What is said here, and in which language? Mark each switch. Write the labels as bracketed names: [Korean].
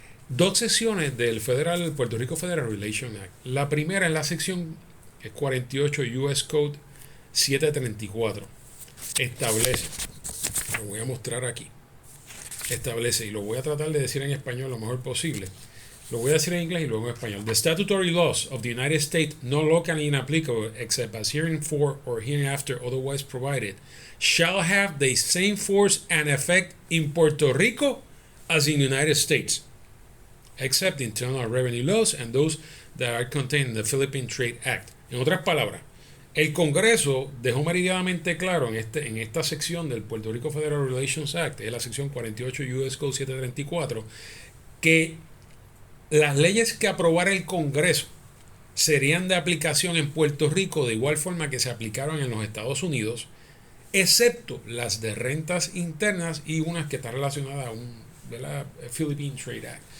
[Spanish] Dos secciones del Puerto Rico Federal Relations Act. La primera es la sección 48 US Code 734. Establece, lo voy a mostrar aquí, establece, y lo voy a tratar de decir en español lo mejor posible. Lo voy a decir en inglés y luego en español. [English] The statutory laws of the United States, not locally inapplicable except as hereinbefore or hereinafter otherwise provided, shall have the same force and effect in Puerto Rico as in the United States, except internal revenue laws and those that are contained in the Philippine Trade Act. [Spanish] En otras palabras, el Congreso dejó meridianamente claro en esta sección del Puerto Rico Federal Relations Act, es la sección 48 US Code 734, que las leyes que aprobara el Congreso serían de aplicación en Puerto Rico de igual forma que se aplicaron en los Estados Unidos, excepto las de rentas internas y unas que están relacionadas a la Philippine Trade Act.